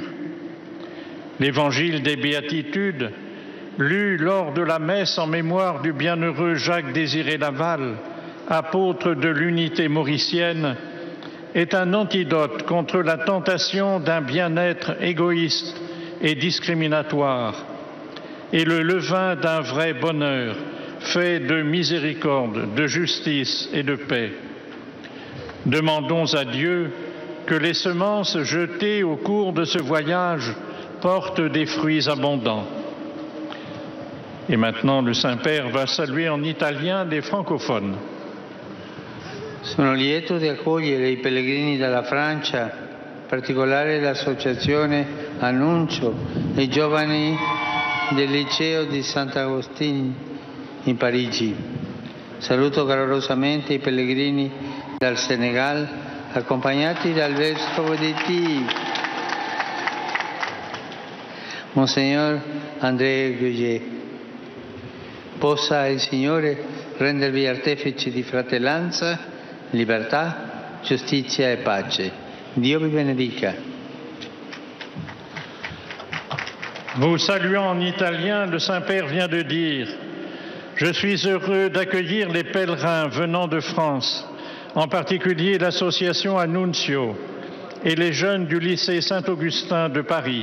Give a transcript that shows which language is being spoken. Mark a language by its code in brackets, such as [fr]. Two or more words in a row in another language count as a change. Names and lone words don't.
[fr] L'Évangile des Béatitudes, lu lors de la messe en mémoire du bienheureux Jacques-Désiré Laval, apôtre de l'unité mauricienne, est un antidote contre la tentation d'un bien-être égoïste et discriminatoire, et le levain d'un vrai bonheur, fait de miséricorde, de justice et de paix. Demandons à Dieu que les semences jetées au cours de ce voyage portent des fruits abondants. Et maintenant, le Saint-Père va saluer en italien les francophones. [it] Sono lieto di accogliere i pellegrini dalla Francia, in particolare l'associazione Annuncio e i giovani del liceo di Sant'Agostino in Parigi. Saluto calorosamente i pellegrini dal Senegal, accompagnati dal vescovo di Tí, Monsignor André Guillet. Possa il Signore rendervi artefici di fratellanza, libertà, giustizia e pace. Dio vi benedica. [fr] Vous saluant en italien, le Saint-Père vient de dire « Je suis heureux d'accueillir les pèlerins venant de France, en particulier l'association Annuncio et les jeunes du lycée Saint-Augustin de Paris.